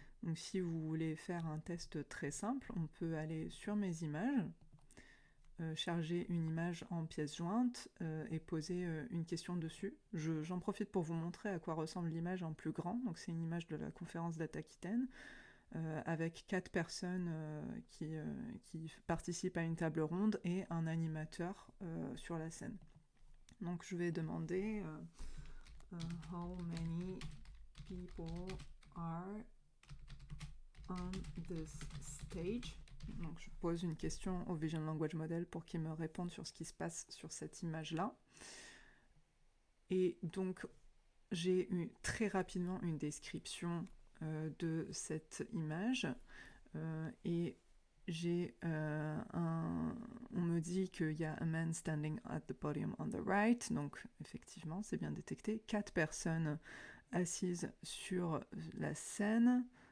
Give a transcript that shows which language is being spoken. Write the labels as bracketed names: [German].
[French] Donc si vous voulez faire un test très simple, on peut aller sur mes images, charger une image en pièce jointe et poser une question dessus. J'en profite pour vous montrer à quoi ressemble l'image en plus grand. Donc c'est une image de la conférence d'Aquitaine avec 4 personnes qui participent à une table ronde et un animateur sur la scène. Donc je vais demander [English] how many people are on this stage. [French] Donc je pose une question au Vision Language Model pour qu'il me réponde sur ce qui se passe sur cette image-là. Et donc j'ai eu très rapidement une description de cette image et on me dit qu'il y a [English] a man standing at the podium on the right, [French] donc effectivement c'est bien détecté, 4 personnes assises sur la scène.